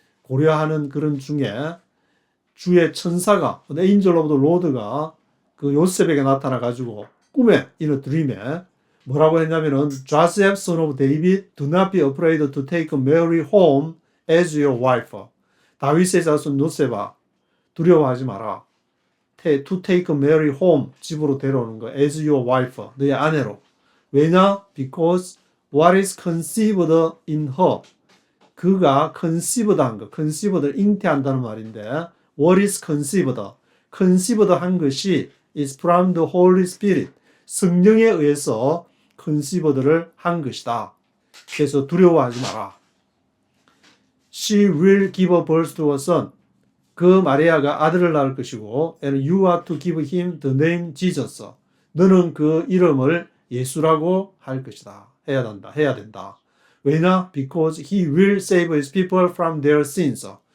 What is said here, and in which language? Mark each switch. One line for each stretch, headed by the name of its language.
Korean: 고려하는 그런 중에 주의 천사가
English: Angel of the Lord가
Korean: 그 요셉에게 나타나 가지고 꿈에
English: in a dream에
Korean: 뭐라고 했냐면은
English: Joseph son of David do not be afraid to take Mary home as your wife.
Korean: 다윗의 자손 요셉아 두려워하지 마라.
English: To take Mary home
Korean: 집으로 데려오는 거
English: as your wife
Korean: 너의 아내로. 왜냐?
English: Because what is conceived in her 그가 conceived 한 거, conceived를
Korean: 잉태한다는 말인데
English: what is conceived? conceived 한 것이 is from the Holy Spirit.
Korean: 성령에 의해서 conceived를 한 것이다. 그래서 두려워하지 마라.
English: She will give birth to a son.
Korean: 그 마리아가 아들을 낳을 것이고
English: and you are to give him the name Jesus.
Korean: 너는 그 이름을 예수라고 할 것이다. 해야 된다. 왜냐?
English: Because he will save his people from their sins.